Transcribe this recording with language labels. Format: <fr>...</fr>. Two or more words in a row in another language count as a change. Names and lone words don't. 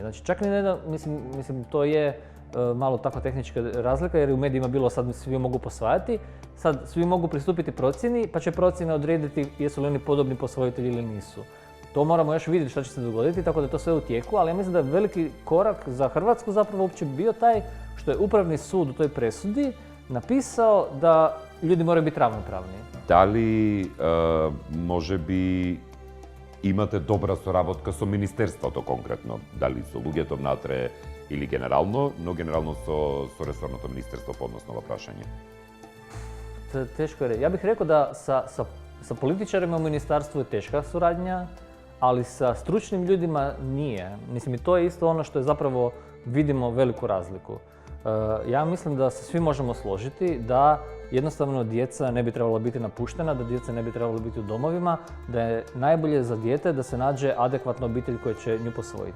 <hr>Znači čak ni ne da, mislim to je malo takva tehnička razlika jer u medijima bilo sad svi mogu posvajati, sad svi mogu pristupiti procjeni pa će procjena odrediti jesu li oni podobni posvojitelji ili nisu. To moramo još vidjeti što će se dogoditi, tako da je to sve u tijeku, ali ja mislim da je veliki korak za Hrvatsku zapravo uopće bio taj što je Upravni sud u toj presudi napisao da ljudi moraju biti ravnopravni.</hr> <mk>Дали може би имате добра соработка со Министерството конкретно? Дали со луѓето внатре или генерално, но генерално со ресорното министерство по односно ова прашање?</mk> <hr>Teško je reći. Ja bih rekao da sa političarima u ministarstvu je teška suradnja, ali sa stručnim ljudima nije. Mislim, i to je isto ono što je zapravo vidimo veliku razliku. Ja mislim da se svi možemo složiti da jednostavno djeca ne bi trebala biti napuštena, da djeca ne bi trebala biti u domovima, da je najbolje za dijete da se nađe adekvatna obitelj koja će nju posvojiti.</hr>